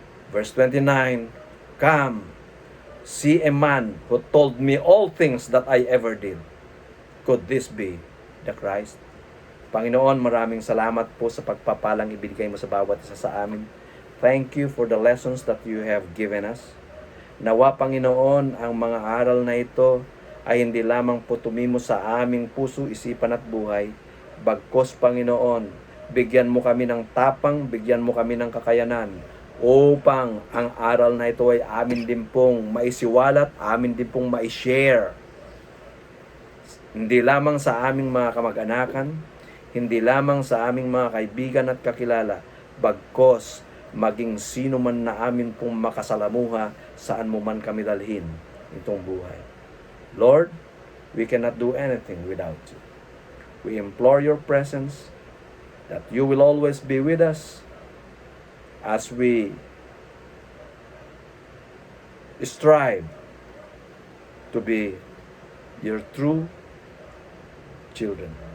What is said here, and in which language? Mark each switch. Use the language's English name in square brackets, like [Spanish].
[English] Verse 29, "Come, see a man who told me all things that I ever did." Could this be the Christ? [Filipino] Panginoon, maraming salamat po sa pagpapalang ibigay mo sa bawat isa sa amin. [English] Thank you for the lessons that you have given us. [Filipino] Nawa, Panginoon, ang mga aral na ito ay hindi lamang po tumimo sa aming puso, isipan at buhay. Bagkus, Panginoon, bigyan mo kami ng tapang, bigyan mo kami ng kakayanan upang ang aral na ito ay amin din pong maisiwalat, amin din pong maishare. Hindi lamang sa aming mga kamag-anakan, hindi lamang sa aming mga kaibigan at kakilala, bagkos maging sino man na amin pong makasalamuha saan mo man kami dalhin itong buhay. [English] Lord, we cannot do anything without you. We implore your presence, that you will always be with us as we strive to be your true children.